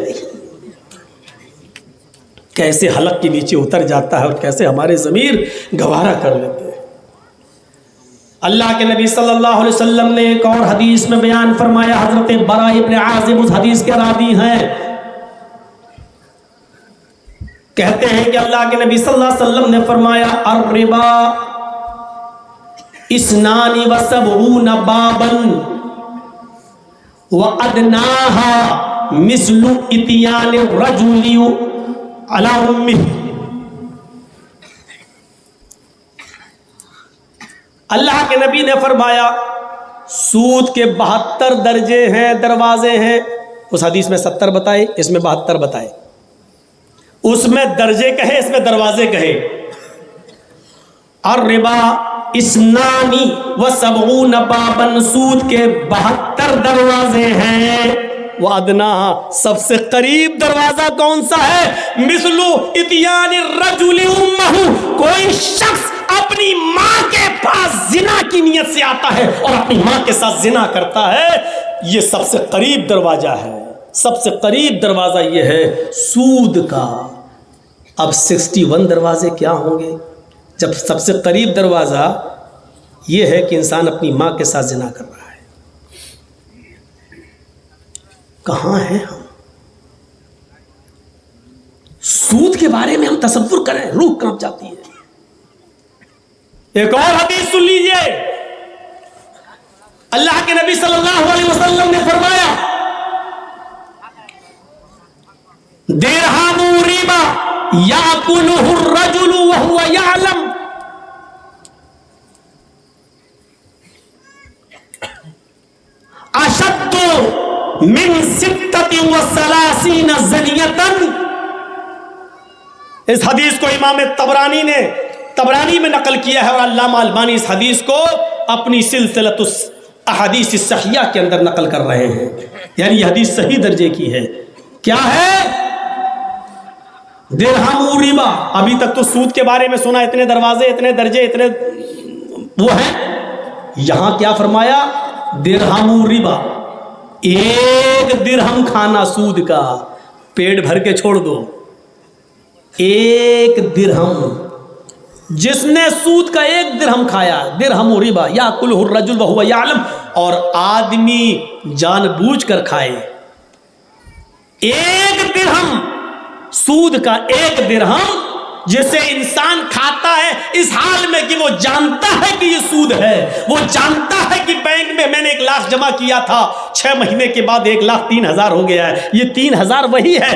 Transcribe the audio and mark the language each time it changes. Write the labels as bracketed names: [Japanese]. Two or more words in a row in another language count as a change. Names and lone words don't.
[Hindi] कैसे हलक के नीचे उतर जाता है और कैसे हमारे ज़मीर गवारा कर लेते हैं। अल्लाह के नबी [Arabic] صلى الله عليه وسلم [Hindi] ने एक और हदीस में बयान फरमाया, हजरत बरा इब्न आज़िब उस हदीस के रावी हैं, कहते हैं कि अल्लाह के नबी [Arabic] صلى الله عليه وسلم [Hindi] ने फरमाया, [Arabic] الربا اثنان وسبعون بابا وأدناها مثل إتيان الرجل على أمه. [Hindi] अल्लाह के नबी ने फरमाया सूद के 72 दर्जे हैं, दरवाजे हैं। उस हदीस में 70 बताए, इसमें 72 बताए। उसमें दर्जे कहे, इसमें दरवाजे कहे। [Arabic] और ربا اثنان وسبعون بابا, [Hindi] सूद के 72 दरवाजे हैं। वो अदना, सबसे करीब दरवाजा कौन सा है? [Arabic] مثل إتيان الرجل أمه, [Hindi] कोई शख्स अपनी मां के पास जिना की नियत से आता है और अपनी मां के साथ जिना करता है, ये सबसे करीब दरवाजा है। सबसे करीब दरवाजा ये है सूद का। अब 61 दरवाजे क्या होंगे जब सबसे करीब दरवाजा ये है कि इंसान अपनी मां के साथ जिना कर रहा है। कहां हैं हम? सूद के बारे में हम तसव्वुर करें, रूह कांप जाती है। एक और हदीस सुन लीजिए। अल्लाह के नबी [Arabic] صلى الله عليه وسلم [Hindi] ने फरमाया [Arabic] درهم ربا يأكله الرجل وهو يعلم أشد من ستة وثلاثين زنية. [Hindi] इस हदीस को इमाम तबरानी में नकल किया है और अल्लामा अलबानी इस हदीस को अपनी सिलसिलतुस अहादीस सहिया के अंदर नकल कर रहे हैं। यानी यह हदीस सही दर्जे की है। क्या है? [Arabic] درهم ربا. [Hindi] अभी तक तो सूद के बारे में सुना, इतने दरवाजे, इतने दर्जे, इतने वो है। यहां क्या फरमाया? [Arabic] درهم ربا, [Hindi] एक दिरहम खाना सूद का, पेट भर के छोड़ दो। एक दिरहम, जिसने सूद का एक दिरहम खाया, [Arabic] درهم ربا يأكله الرجل وهو يعلم, [Hindi] और आदमी जानबूझकर खाए। एक दिरहम, सूद का एक दिरहम जिसे इंसान खाता है इस हाल में कि वो जानता है कि ये सूद है। वो जानता है कि बैंक में मैंने 1 लाख जमा किया था, 6 महीने के बाद 1,03,000 हो गया है, ये 3,000 वही है।